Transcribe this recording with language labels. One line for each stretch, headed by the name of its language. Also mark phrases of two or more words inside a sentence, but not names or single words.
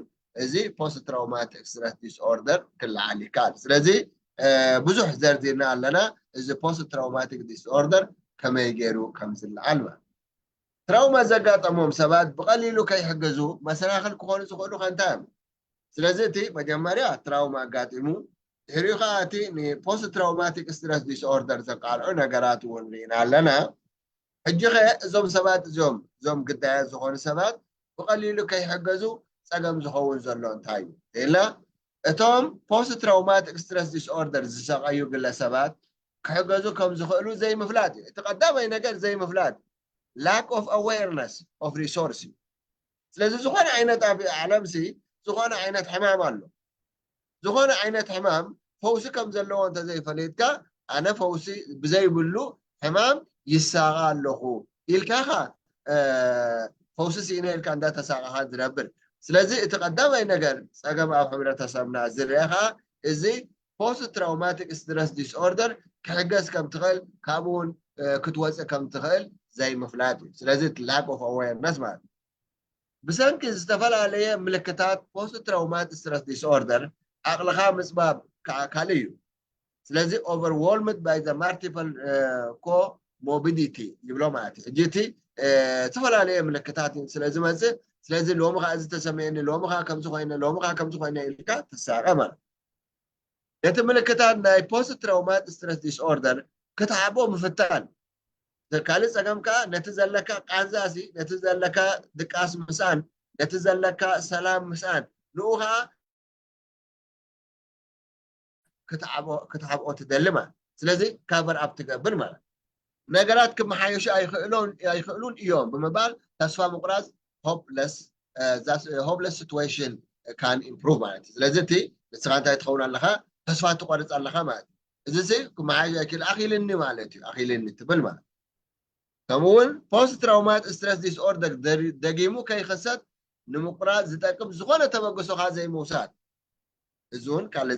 Tigrinya: እዚ
English: post traumatic stress disorder
Tigrinya: ክለዓል ይከኣል ስለዚ ብዙሕ ዘርዚርና ኣለና እዚ
English: post traumatic disorder
Tigrinya: ከመይ ገይሩ ከም ዝለዓል ማለት ትራውማ ዘጋጠሞም ሰባት ብቐሊሉ ከይሕገዙ መሰናኽል ክኾኑ ዝኽእሉ ከንታይ እዮም ስለዚ እቲ መጀመርያ ትራውማ ኣጋጢሙ ድሕሪኡ ከዓ እቲ ንፖስት ትራውማቲክ ስትረስ ዲስኦርደር ዘቃልዑ ነገራት እውን ርኢና ኣለና ሕጂ ኸ እዞም ሰባት እዞም ግዳያት ዝኾኑ ሰባት ብቐሊሉ ከይሕገዙ ፀገም ዝኸውን ዘሎ እንታይ እዩ ኢልና እቶም
English: post traumatic stress disorder
Tigrinya: ዝሰቃዩ ግለሰባት ክሕገዙ ከም ዝኽእሉ ዘይምፍላጥ እዩ። እቲ ቀዳማይ ነገር ዘይምፍላጥ
English: lack of awareness of resource
Tigrinya: እዩ። ስለዚ ዝኾነ ዓይነት ኣብ ዓለምሲ ዝኾነ ዓይነት ሕማም ኣሎ ዝኾነ ዓይነት ሕማም ፈውሲ ከም ዘለዎ እንተዘይፈሊጥካ ኣነ ፈውሲ ብዘይብሉ ሕማም ይሳቃ ኣለኹ ኢልካኻ ፈውሲ ሲኢነ ኢልካ እንዳተሳቃኻ ዝነብር። ስለዚ እቲ ቀዳማይ ነገር ፀገም ኣብ ሕብረተሰብና ዝርአኻ እዚ
English: post traumatic stress disorder
Tigrinya: ክሕገዝ ከም ትኽእል ካብኡ እውን ክትወፅእ ከም ትኽእል ዘይምፍላጥ እዩ። ስለዚ
English: lack of awareness
Tigrinya: ማለት ብሰንኪ ዝተፈላለየ ምልክታት
English: post traumatic stress disorder
Tigrinya: ዓቕልኻ ምፅባብ ካል እዩ። ስለዚ
English: overwhelmed by the multiple comorbidity
Tigrinya: ይብሎ ማለት እዩ። ሕጂ እቲ ዝተፈላለየ ምልክታት ስለዝመፅእ ስለዚ ሎሚ ከዓ እዚ ተሰሚዕኒ ሎሚ ከዓ ከምዚ ኮይነ ሎሚ ከዓ ከምዚ ኮይነ ኢልካ ትሳቀ ማለት ነቲ ምልክታት ናይ
English: post traumatic stress disorder
Tigrinya: ክትዓቦ ምፍታን ካልእ ፀገም ከዓ ነቲ ዘለካ ቃንዛሲ ነቲ ዘለካ ድቃስ ምስኣን ነቲ ዘለካ ሰላም ምስኣን ንኡ ከዓ ክትዓብኦ ትደሊ ማለት ስለዚ
English: cover up
Tigrinya: ትገብር ማለት ነገራት ክመሓየሹ ኣይኽእሉን እዮም ብምባል ተስፋ ምቁራፅ
English: hopeless situation can improve
Tigrinya: ማለት እዩ። ስለዚ እቲ ንስኻ እንታይ ትኸውን ኣለኻ ተስፋ ትቆርፅ ኣለኻ ማለት እዩ። እዚ ክመሓየሽ ኣይክእል ኣኺልኒ ማለት እዩ ኣኺልኒ ትብል ማለት ከምኡውን
English: post traumatic stress disorder
Tigrinya: ደጊሙ ከይኽሰት ንምቁራፅ ዝጠቅም ዝኾነ ተበግሶኻ ዘይምውሳድ እዚ እውን ካልእ